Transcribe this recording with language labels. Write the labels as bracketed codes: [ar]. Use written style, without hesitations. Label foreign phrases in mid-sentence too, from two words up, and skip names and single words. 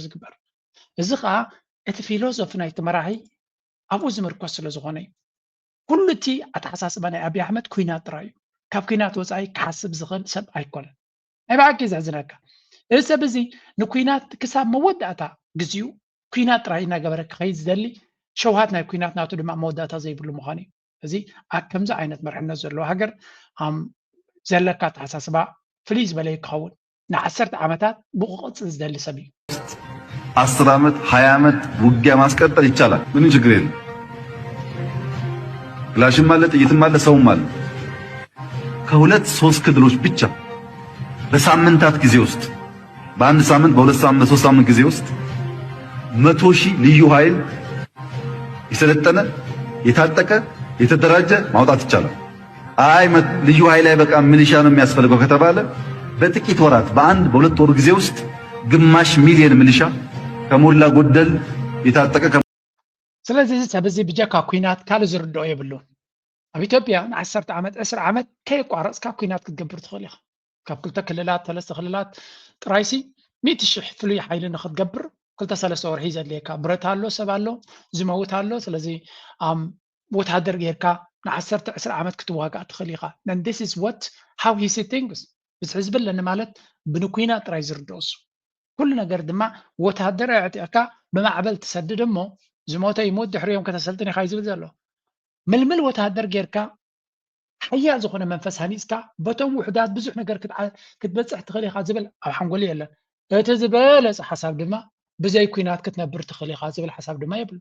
[ti] ዝግበር። እዚ ከዓ እቲ ፊሎሶፊ ናይቲ መራሒ ኣብኡ ዝምርኮስ ስለ ዝኾነ እዩ። ኩሉ እቲ ኣተሓሳስባ ናይ ኣብዪ ኣሕመድ ኩናት ጥራይ እዩ። ካብ ኩናት ወፃኢ ክሓስብ ዝኽእል ሰብ ኣይኮነን። ናይ ባዕቂ ዘሕዝነካ እዚ ሰብ እዚ ንኩናት ክሳብ መወዳእታ ግዚኡ ኩናት ጥራይ እናገበረ ክኸይድ ዝደሊ ሸውሃት ናይ ኩናት ናቱ ድማ መወዳእታ ዘይብሉ ምዃኑ እዩ። እዚ ከምዚ ዓይነት መርሕነት ዘለዎ ሃገር ዘለካ ኣተሓሳስባ ፍልይ ዝበለ ክኸውን ን10 ዓመታት ብቁፅር ዝደሊ ሰብ እዩ። [am] 10 ዓመት 20 ዓመት ውጊያ ማስቀጠል ይቻላል። ምንም ችግር የለም። ክላሽም አለ፣ ጥይትም አለ፣ ሰውም አለ። ከሁለት ሶስት ክልሎች ብቻ በሳምንታት ጊዜ ውስጥ በአንድ ሳምንት፣ በሁለት ሳምንት፣ በሶስት ሳምንት ጊዜ ውስጥ 100,000 ልዩ ኃይል የሰለጠነ የታጠቀ የተደራጀ ማውጣት ይቻላል። አይ ልዩ ኃይል አይበቃም ሚሊሻ ነው የሚያስፈልገው ከተባለ በጥቂት ወራት በአንድ በሁለት ወር ጊዜ ውስጥ ግማሽ ሚሊዮን ሚሊሻ ከሞላ ጎደል የታጠቀ [ti] ስለዚህ ሰብ እዚ ብጀካ ኩናት ካልእ ዝርድኦ የብሉን። ኣብ ኢትዮጵያ ን10 ዓመት 10 ዓመት ከይቋረፅካ ኩናት ክትገብር ትኽእል ኢኻ። ካብ 2 ክልላት 3 ክልላት ጥራይሲ 100,000 ፍሉይ ሓይሊ ንክትገብር 2-3 ወርሒ ዘድልየካ ብረት ኣሎ፣ ሰብ ኣሎ፣ ዝመውት ኣሎ። ስለዚ ወታደር ጌርካ ን10 ዓመት ክትዋጋእ ትኽእል ኢኻ። [en] and this is what how he see things [ti] እዚ ዝብለኒ ማለት ብንኩናት ጥራይ ዝርድኦ እሱ ኩሉ ነገር ድማ ወታደር ኣዕጢቕካ ብማዕበል ትሰድድ እሞ ዝሞተ ይሞት ድሕሪኦም ከተሰልጥን ኢኻ ዝብል ዘሎ ምልምል ወታደር ጌርካ ሓያል ዝኾነ መንፈስ ሃኒፅካ በቶም ውሕዳት ብዙሕ ነገር ክትበፅሕ ትኽእል ኢኻ ዝብል ኣብ ሓንጎል የለን። እቲ ዝበለፀ ሓሳብ ድማ ብዘይ ኩናት ክትነብር ትኽእል ኢኻ ዝብል ሓሳብ ድማ የብሉ።